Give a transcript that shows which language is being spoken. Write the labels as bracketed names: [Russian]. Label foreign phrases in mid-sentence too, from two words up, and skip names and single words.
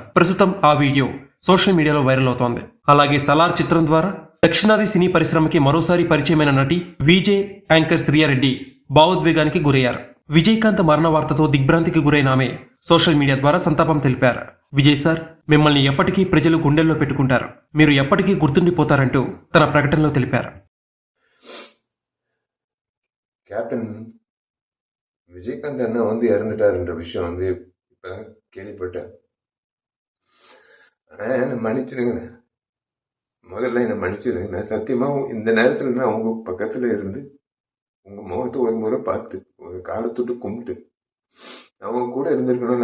[Telugu] ప్రస్తుతం ఆ వీడియో సోషల్ మీడియాలో వైరల్ అవుతోంది. అలాగే సలార్ చిత్రం ద్వారా దక్షిణాది సినీ పరిశ్రమకి మరోసారి పరిచయమైన నటి విజే యాంకర్ శ్రియారెడ్డి భావోద్వేగానికి గురయ్యారు. విజయకాంత్ మరణ వార్తతో దిగ్భ్రాంతికి గురైన ఆమె సోషల్ మీడియా ద్వారా సంతాపం తెలిపారు. విజయ్ సార్, మిమ్మల్ని ఎప్పటికీ ప్రజలు గుండెల్లో పెట్టుకుంటారు. మీరు ఎప్పటికీ గుర్తుండిపోతారంటూ తన ప్రకటనలో తెలిపారు. [Tamil] கேப்டன் விஜயகாந்த் அண்ணா இறந்துட்டாருன்ற விஷயம் இப்ப கேள்விப்பட்டேன். ஆனா என்ன மன்னிச்சிடுங்க, முதல்ல என்ன மன்னிச்சிடுங்க. நான் சத்தியமா இந்த நேரத்துல நான் உங்க பக்கத்துல இருந்து உங்க முகத்தை ஒரு முறை பார்த்து ஒரு காலத்தொட்டு கும்பிட்டு அவங்க கூட இருந்திருக்கணும்.